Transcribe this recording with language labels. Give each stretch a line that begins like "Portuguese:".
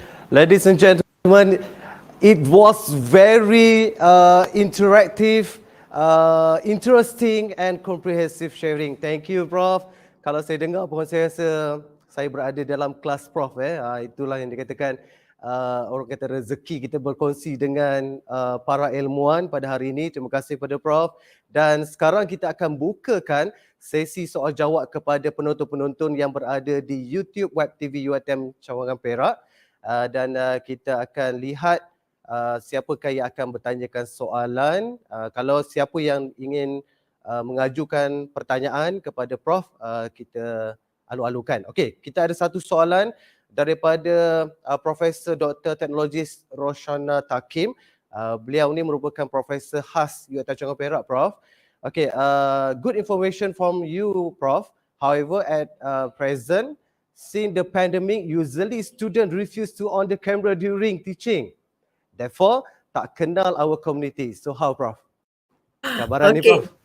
English: Ladies and gentlemen, it was very interactive, interesting and comprehensive sharing. Thank you,
Malay: Prof. Kalau saya dengar pun saya rasa saya berada dalam kelas Prof. Itulah yang dikatakan orang kata rezeki kita berkongsi dengan para ilmuwan pada hari ini. Terima kasih kepada Prof. Dan sekarang kita akan bukakan sesi soal jawab kepada penonton-penonton yang berada di YouTube Web TV UiTM Cawangan Perak. Dan kita akan lihat siapakah yang akan bertanyakan soalan. Kalau siapa yang ingin mengajukan pertanyaan kepada Prof, kita alu-alukan. Okey, kita ada satu soalan daripada Profesor Dr. Teknologis Roshana Takim. Beliau ni merupakan profesor khas UiTM Cawangan Perak, Prof.
English: Okay, good information from you, Prof. However, at present, since the pandemic, usually students refuse to on the camera during teaching. Therefore,
Malay: tak kenal
English: our community. So how, Prof?
Malay: Kabaran ni,
English: Prof?